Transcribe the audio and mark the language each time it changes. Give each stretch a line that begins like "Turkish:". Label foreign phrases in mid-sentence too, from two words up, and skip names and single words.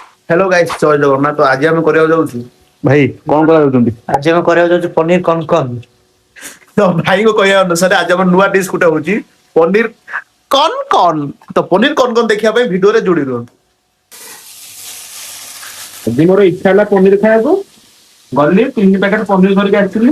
English: hello guys
Hindi: जय जगन्नाथ। तो आज हम
Odia: କରିବାକୁ ଯାଉଛୁ ଭାଇ କଣ କରିବାକୁ ଯାଉଛନ୍ତି?
Hindi: आज हम
Odia: କରିବାକୁ ଯାଉଛୁ ପନିର କନ୍ କନ୍। ତ ଭାଇଙ୍କ କହିବା ଅନୁସାରେ ଆଜି ଆମର ନୂଆ ଡିସ୍ ଗୋଟେ ହଉଛି ପନିର କନ୍ କନ୍। ତ ପନିର କନ୍ କନ୍ ଦେଖିବା ପାଇଁ ଭିଡିଓରେ ଯୋଡି ରୁହନ୍ତୁ। ଯଦି ମୋର ଇଚ୍ଛା ହେଲା ପନିର ଖାଇବାକୁ ଗଲି 3 ପ୍ୟାକେଟ ପନିର ଧରିକି ଆସିଥିଲି।